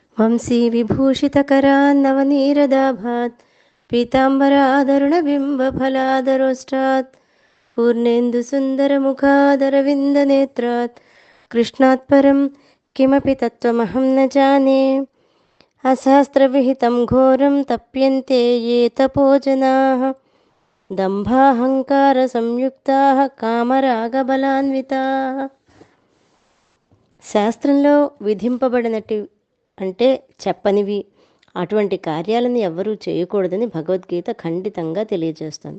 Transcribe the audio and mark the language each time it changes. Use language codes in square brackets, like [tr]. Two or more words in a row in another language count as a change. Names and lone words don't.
[sa] వంశీ విభూషితకరాన్నవనీరదాభాత్ పీతాంబరాదరుణబింబఫలాదరోష్టాత్ పూర్ణేन्दुसुन्दरमुखादरविन्दनेत्रात् कृष्णात् परं किमपि तत्त्वमहं न जाने। अशास्त्रविहितं घोरं तप्यन्ते ये तपो जनाः దంభాహంకారసంయుక్తాః కామరాగబలాన్వితాః. [te] శాస్త్రంలో విధింపబడినట్టు అంటే చెప్పనివి అటువంటి కార్యాలను ఎవ్వరూ చేయకూడదని భగవద్గీత ఖండితంగా తెలియజేస్తుంది.